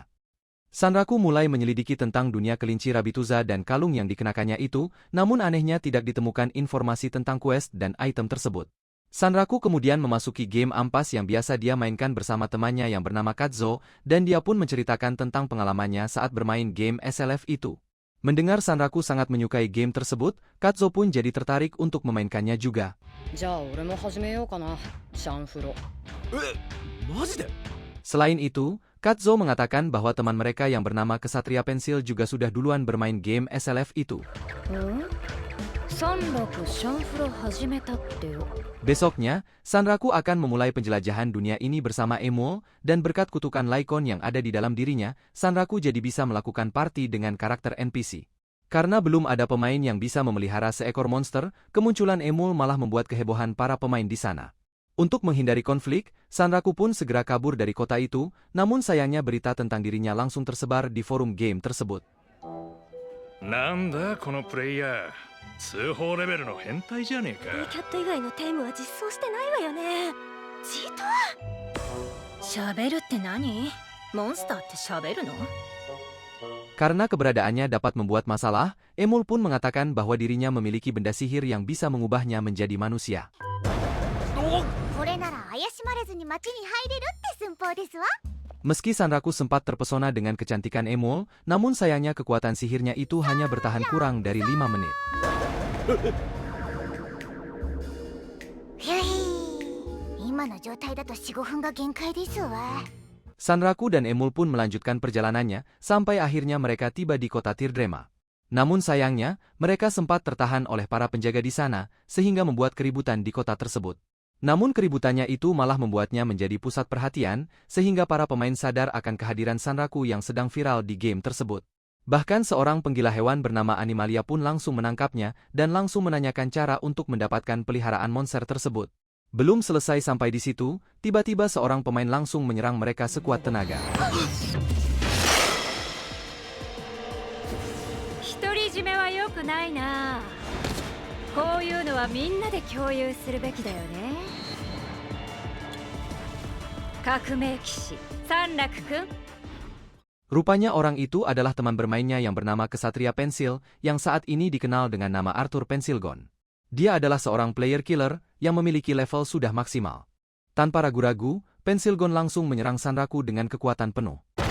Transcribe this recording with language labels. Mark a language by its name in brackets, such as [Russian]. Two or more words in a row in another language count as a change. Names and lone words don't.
[Indonesian] Sanraku mulai menyelidiki tentang dunia kelinci Rabituza dan kalung yang dikenakannya itu, namun anehnya tidak ditemukan informasi tentang quest dan item tersebut. Sanraku kemudian memasuki game ampas yang biasa dia mainkan bersama temannya yang bernama Katzo, dan dia pun menceritakan tentang pengalamannya saat bermain game SLF itu. Mendengar Sanraku sangat menyukai game tersebut, Katzo pun jadi tertarik untuk memainkannya juga. [Japanese] じゃあ俺も始めようかなシャンフロ。マジで [Indonesian] Selain itu, Katzo mengatakan bahwa teman mereka yang bernama Kesatria Pensil juga sudah duluan bermain game SLF itu. [Japanese] サンラクシャンフロ始めたってよ。 [Indonesian] Besoknya, Sanraku akan memulai penjelajahan dunia ini bersama Emul, dan berkat kutukan Laikon yang ada di dalam dirinya, Sanraku jadi bisa melakukan party dengan karakter NPC. Karena belum ada pemain yang bisa memelihara seekor monster, kemunculan Emul malah membuat kehebohan para pemain di sana. Untuk menghindari konflik, Sanraku pun segera kabur dari kota itu, namun sayangnya berita tentang dirinya langsung tersebar di forum game tersebut. [Japanese] なんだこのプレイヤー、通報レベルの変態じゃねえか。キャット以外のテームは実装してないわよね。チート喋るって何？モンスターって喋るの？ [Indonesian] Karena keberadaannya dapat membuat masalah, Emul pun mengatakan bahwa dirinya memiliki benda sihir yang bisa mengubahnya menjadi manusia. [Japanese] これなら怪しまれずに街に入れるって寸法ですわ。 [Indonesian] Meski Sanraku sempat terpesona dengan kecantikan Emul, namun sayangnya kekuatan sihirnya itu hanya bertahan kurang dari 5 menit. [Japanese] 今の状態だと 4,5 分が限界ですわ。 [Indonesian] Sanraku dan Emul pun melanjutkan perjalanannya, sampai akhirnya mereka tiba di kota Tirdrema. Namun sayangnya, mereka sempat tertahan oleh para penjaga di sana, sehingga membuat keributan di kota tersebut. Namun keributannya itu malah membuatnya menjadi pusat perhatian, sehingga para pemain sadar akan kehadiran Sanraku yang sedang viral di game tersebut. Bahkan seorang penggila hewan bernama Animalia pun langsung menangkapnya, dan langsung menanyakan cara untuk mendapatkan peliharaan monster tersebut. Belum selesai sampai di situ, tiba-tiba seorang pemain langsung menyerang mereka sekuat tenaga. [Japanese] 独り占めは良くないな。こういうのはみんなで共有するべきだよね。革命騎士サンラク君。 [Indonesian] Rupanya orang itu adalah teman bermainnya yang bernama Kesatria Pensil, yang saat ini dikenal dengan nama Arthur Pensilgon. Dia adalah seorang [English] player killer [Indonesian] yang memiliki level sudah maksimal. Tanpa ragu-ragu, Pensilgon langsung menyerang Sanraku dengan kekuatan penuh.